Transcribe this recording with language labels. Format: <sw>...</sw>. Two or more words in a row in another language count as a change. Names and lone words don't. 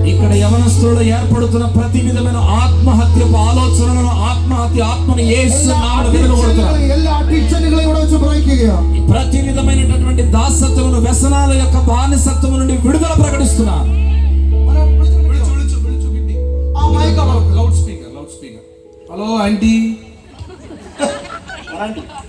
<te>ఇక్కడ యవనస్తులు ఏర్పడుతున్న ప్రతి విధమైన ఆత్మహత్యపు ఆలోచనలను ఆత్మను యేసు నామములో విరగొడుతున్నారు.</te> <ml>എല്ലാ അഡിക്ഷനുകളെ ഇവിടെ വെച്ച് ബ്രേക്ക് ചെയ്യുക.</ml> <te>ప్రతి విధమైనటువంటి దాసత్వమును వ్యసనాల యొక్క బానిసత్వము నుండి విడుదల ప్రకటిస్తున్నారు.</te> <ml>ആ മൈക്ക് അവിടെ</ml> <en>Loudspeaker. Hello, auntie. Auntie.</en>